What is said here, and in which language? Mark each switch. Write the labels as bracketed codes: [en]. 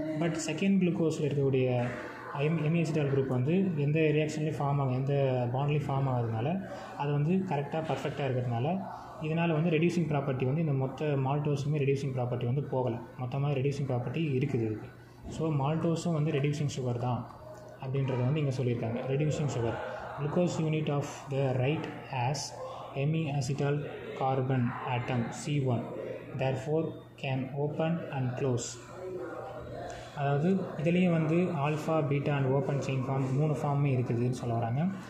[ta] But second குளுக்கோஸில் இருக்கக்கூடிய ஹெமிஅசிட்டால் group வந்து எந்த ரியாக்ஷன்லேயும் ஃபார்ம் ஆகும், எந்த பாண்ட்லேயும் ஃபார்ம் ஆகிறதுனால அது வந்து கரெக்டாக பர்ஃபெக்டாக இருக்கிறதுனால இதனால் வந்து ரெடியூசிங் ப்ராப்பர்ட்டி வந்து இந்த மொத்த மால்டோஸுமே ரெடியூசிங் ப்ராப்பர்ட்டி வந்து போகலை. மொத்தமாக ரெடியூசிங் ப்ராப்பர்ட்டி இருக்குது. ஸோ மால்டோஸும் வந்து ரெடியூசிங் சுகர் தான் அப்படின்றத வந்து இங்கே சொல்லியிருக்காங்க. Reducing sugar [en] glucose unit of the right has hemiacetal carbon atom C1, therefore can open and close. [ta] அதாவது இதுலேயும் வந்து alpha beta and open chain form 3 ஃபார்மே இருக்குதுன்னு சொல்ல வராங்க.